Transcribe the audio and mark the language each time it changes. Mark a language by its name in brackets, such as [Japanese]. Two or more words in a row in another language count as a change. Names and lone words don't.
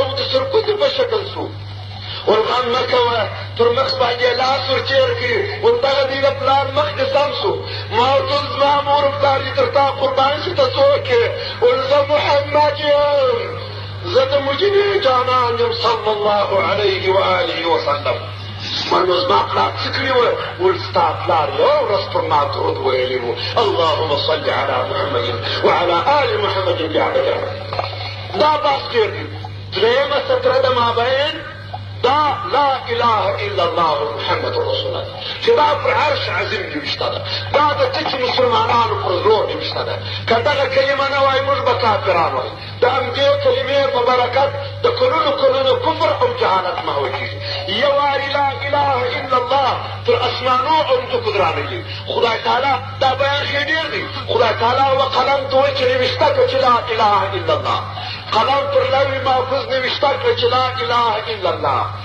[Pashto] د سرکوزي په شکل سو ول غم مه کوه تر مخ باندې یې لاس ورچېر کړي ول دغه دی د پلار مخ دې سم سو ما ورته ویل زما مور پلار دې تر تا قربان شي ته څوک یې ول زه محمد یم زه د مجني جانان یم [Arabic] صلی الله علیه وآله وسلم [Pashto] ما نو زما پلار څه کړي وه ول ستا پلار یو ورځ پر ما درود ویلی و [Arabic] اللهم صل على محمد وعلى آل محمد بعدد [Pashto] دا بحث ډېر دی درېیمه سطره د مابین دا [Arabic] لا اله الا الله محمد رسول الله [Pashto] چې دا پر عرش عظیم نوشته ده دا د ټیټ مسلمانانو پر زړو نوشته ده که دغه کلمه نه وای موږ به کافران وای د همدې کلمې په برکت د کلونو کلونو کفر او جهالت محوه کېږي یو وارې [Arabic] لا اله الا الله [Pashto] تر اسمانو او ځمکو ګرانوي خدای تعالی دا بیان ښې ډېر دی خدای تعالی وقلم ته وایي چې نوشته کړه چې [Arabic] لا اله الا الله [Pashto] قلم پر لوی محفوظ نوشته کړه چې [Arabic] لا اله الا الله